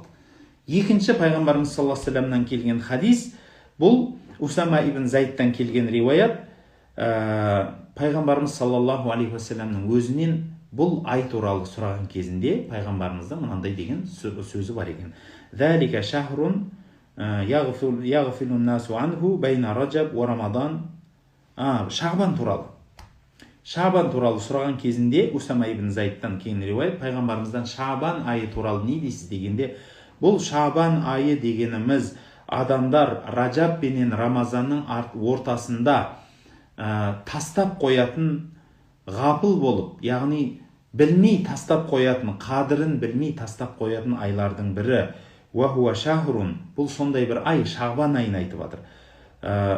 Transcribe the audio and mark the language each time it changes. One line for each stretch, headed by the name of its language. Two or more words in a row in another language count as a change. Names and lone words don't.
Kazakh: Екінші пайғамбарымыз
Arabic: صلى الله عليه وسلم
Kazakh: келген хадис, бұл Усама ибн Зайдтан келген риуаят. Пайғамбарымыз
Arabic: صلى الله عليه وسلم
Kazakh: өзінен бұл ай туралы сұраған кезінде пайғамбарымызда мынандай деген сөзі бар екен.
Arabic: ذلك شهر يغفل الناس عنه بين رجب ورمضان.
Kazakh: Шағбан туралы сұраған кезінде Усама ибн Зайдтан кейін риуаят, пайғамбарымыздан Шағбан айы туралы не дейсіз дегенде, бұл Шағбан айы дегеніміз адамдар Ражаб пенен Рамазанның ортасында тастап қоятын ғапыл болып, яғни білмей тастап қоятын, қадірін білмей тастап қоятын айлардың бірі
Arabic: وهو شهر,
Kazakh: бұл сондай бір ай, шағбан айын айтып жатыр.